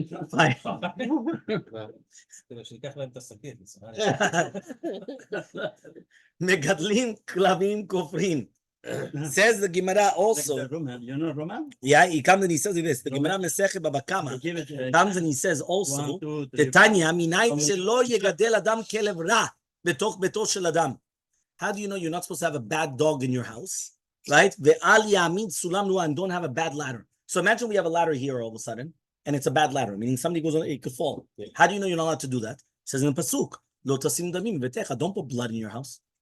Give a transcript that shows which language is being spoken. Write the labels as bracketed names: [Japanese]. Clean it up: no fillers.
[English] Fine. [Hebrew] כדי שיקח להם את השקית. מגדלים כלבים כופרים. [English] Says the Gemara also. You know Roman? Yeah, he comes and he says this. The Gemara Mesechet Baba Kama Give it comes and he says one, also, two, three. [Hebrew] תתניא, מניין שלא יגדל אדם כלב רע בתוך ביתו של אדם. [English] How do you know you're not supposed to have a bad dog in your house? Right? [Hebrew] ואל יעמיד סולם נוע, [English] and don't have a bad ladder. So imagine we have a ladder here all of a sudden, and it's a bad ladder, meaning somebody goes on it, could fall. How do you know you're not allowed to do that? It says in the pasuk, [Hebrew] "Lo tasim damim v'techa." [English] Don't put blood in your house.